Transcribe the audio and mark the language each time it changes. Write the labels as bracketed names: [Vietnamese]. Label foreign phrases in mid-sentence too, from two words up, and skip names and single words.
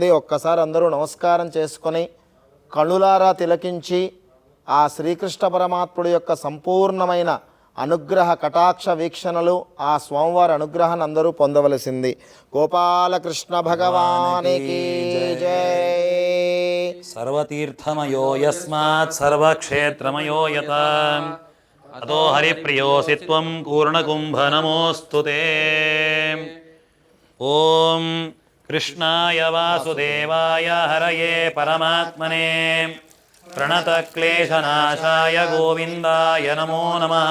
[Telugu] ఒక్కసారి అందరూ నమస్కారం చేసుకొని కనులారా తిలకించి ఆ శ్రీకృష్ణ పరమాత్ముడి యొక్క సంపూర్ణమైన అనుగ్రహ కటాక్ష వీక్షణలు ఆ స్వామివారి అనుగ్రహాన్ని అందరూ పొందవలసింది. గోపాలకృష్ణ భగవానికి జై. [Sanskrit] सर्वतीर्थमयो यस्मात् सर्वक्षेत्रमयो यत अतो हरिप्रियोऽसि त्वं पूर्णकुम्भनमोऽस्तु ते. ॐ कृष्णाय वासुदेवाय हरये परमात्मने प्रणतक्लेशनाशाय गोविन्दाय नमो नमः.